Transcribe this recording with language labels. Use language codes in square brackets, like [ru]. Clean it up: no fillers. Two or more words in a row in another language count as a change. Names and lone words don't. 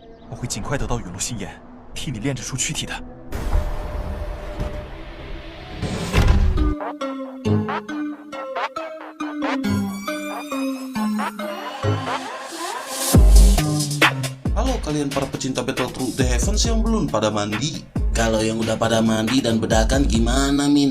[zh] 我会尽快得到陨落心炎，替你炼制出躯体的。 [id] Halo kalian para pecinta Battle Through the Heavens yang belum pada mandi. Kalau yang udah pada mandi dan bedakan gimana Min?